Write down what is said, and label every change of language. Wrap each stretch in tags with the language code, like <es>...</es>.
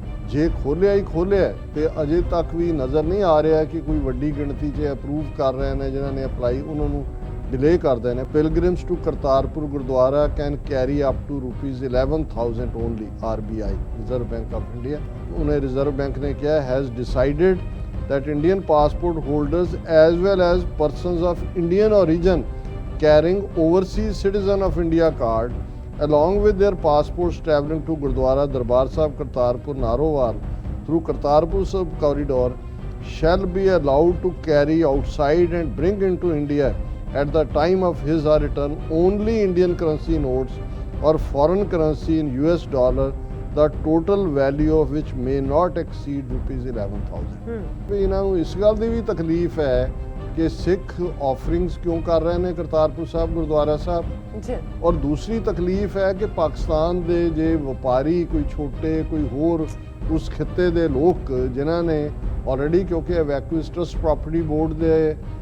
<pa>ਜੇ ਖੋਲ੍ਹਿਆ ਹੀ ਖੋਲ੍ਹਿਆ ਤੇ ਅਜੇ ਤੱਕ ਵੀ ਨਜ਼ਰ ਨਹੀਂ ਆ ਰਿਹਾ ਕਿ ਕੋਈ ਵੱਡੀ ਗਿਣਤੀ 'ਚ ਅਪਰੂਵ ਕਰ ਰਹੇ ਨੇ ਜਿਨ੍ਹਾਂ ਨੇ ਅਪਲਾਈ, ਉਹਨਾਂ ਨੂੰ ਡਿਲੇ ਕਰਦੇ ਨੇ।</pa> <en>Pilgrims to Kartarpur gurdwara can carry up to ₹11,000 only, RB, Reserve Bank of India.</en> <pa>ਉਹਨੇ ਰਿਜ਼ਰਵ ਬੈਂਕ ਨੇ ਕਿਹਾ</pa> <en>Has decided that Indian passport holders as well as persons of Indian origin carrying overseas citizen of India card along with their passports travelling to Gurdwara Darbar Sahib Kartarpur Narowar through Kartarpur Sahib corridor shall be allowed to carry outside and bring into India at the time of his or return only Indian currency notes or foreign currency in US dollar, the total value of which may not exceed ₹11,000।</en> <pa>ਵੀ ਇਹਨਾਂ ਨੂੰ ਇਸ ਗੱਲ ਦੀ ਵੀ ਤਕਲੀਫ ਹੈ ਕਿ ਸਿੱਖ ਆਫਰਿੰਗਸ ਕਿਉਂ ਕਰ ਰਹੇ ਨੇ ਕਰਤਾਰਪੁਰ ਸਾਹਿਬ ਗੁਰਦੁਆਰਾ ਸਾਹਿਬ ਜੀ, ਔਰ ਦੂਸਰੀ ਤਕਲੀਫ ਹੈ ਕਿ ਪਾਕਿਸਤਾਨ ਦੇ ਜੇ ਵਪਾਰੀ ਕੋਈ ਛੋਟੇ ਕੋਈ ਹੋਰ ਉਸ ਖਿੱਤੇ ਦੇ ਲੋਕ ਜਿਨ੍ਹਾਂ ਨੇ ਆਲਰੇਡੀ ਕਿਉਂਕਿ ਵੈਕੂਅਸ ਟਰਸਟ ਪ੍ਰਾਪਰਟੀ ਬੋਰਡ ਦੇ</pa>